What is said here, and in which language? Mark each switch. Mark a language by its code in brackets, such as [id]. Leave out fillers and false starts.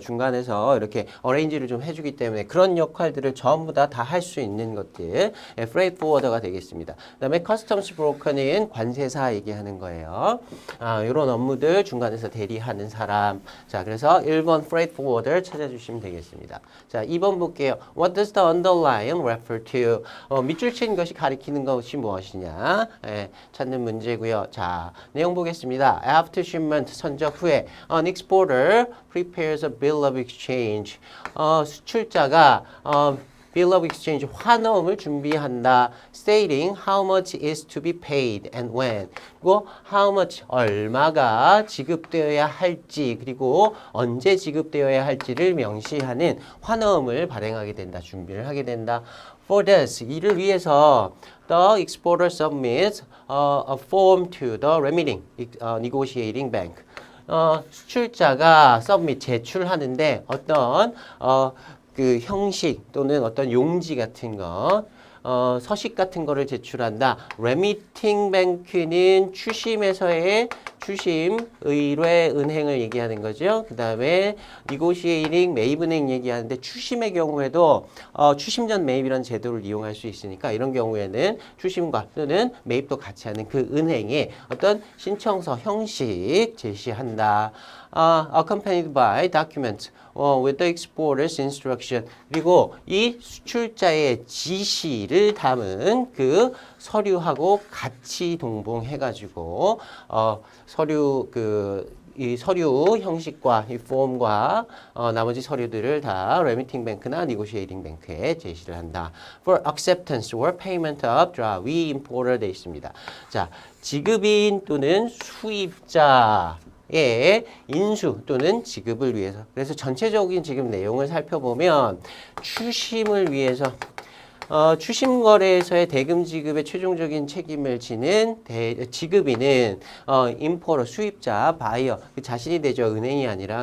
[ko] 중간에서 이렇게 어레인지를 좀 해주기 때문에 그런 역할들을 전부 다 할 수 있는 것들 freight forwarder가 되겠습니다. 그 다음에 customs broker는 관세사 얘기하는 거예요. 이런 업무들 중간에서 대리하는 사람. 자, 그래서 1번 freight forwarder 찾아주시면 되겠습니다. 자, 2번 볼게요. [en] What does the underline refer to? [ko] 밑줄 친 것이 가리키는 것이 무엇이냐? 찾는 문제고요. 자, 내용 보겠습니다. [en] After shipment, [ko] 선적 후에 [en] an exporter prepares a bill of exchange. [ko] 수출자가 bill of exchange, 환원을 준비한다. [en] stating how much is to be paid and when. [ko] 그리고 how much, 얼마가 지급되어야 할지, 그리고 언제 지급되어야 할지를 명시하는 환원을 발행하게 된다. 준비를 하게 된다. [en] For this, [ko] 이를 위해서 [en] the exporter submits a form to the remitting negotiating bank. [ko] 수출자가 submit, 제출하는데 어떤 그 형식 또는 어떤 용지 같은 것, 서식 같은 거를 제출한다. remitting bank는 추심에서의 추심, 의뢰, 은행을 얘기하는 거죠. 그 다음에 negotiating, 매입은행 얘기하는데 추심의 경우에도 추심전 매입이라는 제도를 이용할 수 있으니까 이런 경우에는 추심과 또는 매입도 같이 하는 그 은행의 어떤 신청서 형식 제시한다. [en] accompanied by document with the exporter's instruction. [ko] 그리고 이 수출자의 지시를 담은 그 서류하고 같이 동봉해가지고 서류 이 서류 형식과 이 폼과 나머지 서류들을 다 remitting bank나 negotiating bank에 제시를 한다. [en] For acceptance or payment of draft, we importer [ko] 돼 있습니다. 자, 지급인 또는 수입자 의 인수 또는 지급을 위해서. 그래서 전체적인 지급 내용을 살펴보면 추심을 위해서 추심 거래에서의 대금 지급의 최종적인 책임을 지는 지급인은 임포러 수입자 바이어 그 자신이 되죠. 은행이 아니라.